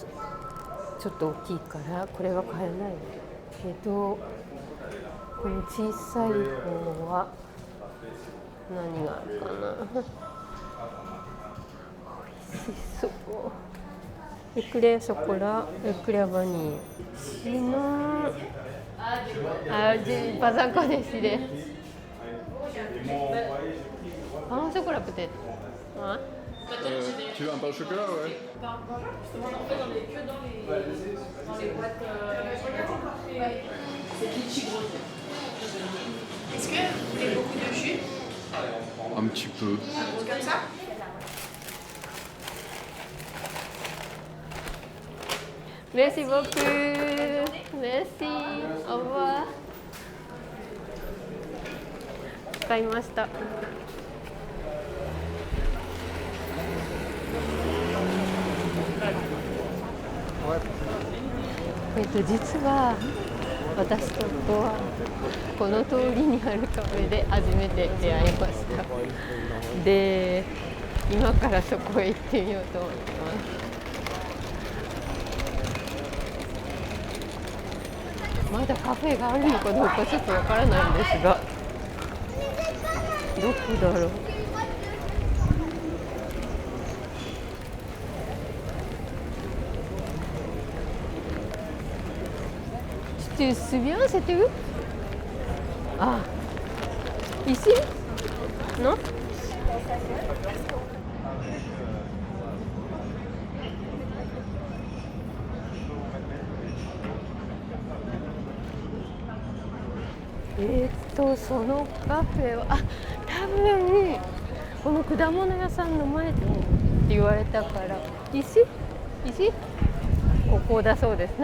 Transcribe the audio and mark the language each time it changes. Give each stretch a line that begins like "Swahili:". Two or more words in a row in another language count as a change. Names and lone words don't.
Japanese: ちょっと大きいからこれは買えないけど、この小さい方は何があるかな。美味しそう。エクレアショコラ、エクレアバニー。
French: Sinon, j'ai pas encore décidé. Pain au chocolat peut-être. Ouais. Tu veux un pain au chocolat, ouais. Justement, en fait, on est que dans les boîtes. C'est litchi gros. Est-ce que vous voulez beaucoup de jus? Un petit peu. Comme ça? Merci beaucoup. Merci. Au revoir.
Japanese: 買いました。実は私と夫はこの通りにあるカフェで初めて出会いました。で、今からそこへ行ってみようと思います。まだカフェがあるのかどうかちょっとわからないんですが、どこだろう。
French: Tu te souviens, c'était où? Ah, ici? Non?
Japanese: そのカフェは、多分この果物屋さんの前って言われたから、石ここだそうです。